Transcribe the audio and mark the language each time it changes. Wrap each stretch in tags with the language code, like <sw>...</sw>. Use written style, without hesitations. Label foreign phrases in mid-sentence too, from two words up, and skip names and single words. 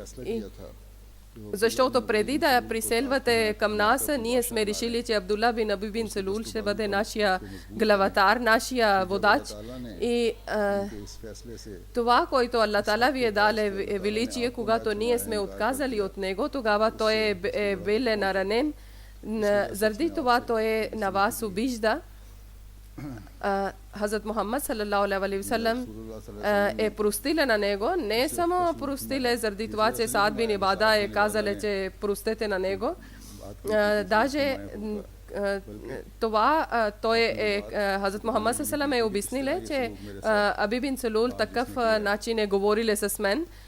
<bg>Защото преди да приселвате към нас, ние сме решили, че Абдулла бин Аби бин Салул ще бъде нашия главатар, нашия водач. И това, което Аллах Таала ви е дал, е величие. Когато ние сме отказали от него, тогава той е бил наранен. Заради това той на вас обижда. Хазрат Мухаммад</bg> <ar>صلى الله عليه وسلم</ar> <bg>е простиле на него. Не само простиле заради това, че Саад бин Ибада е казале, че простете на него. Даже това Хазрат Мухаммад салалаху е обясниле, че Аби бин Салул такъв начин е говориле с мен.</bg>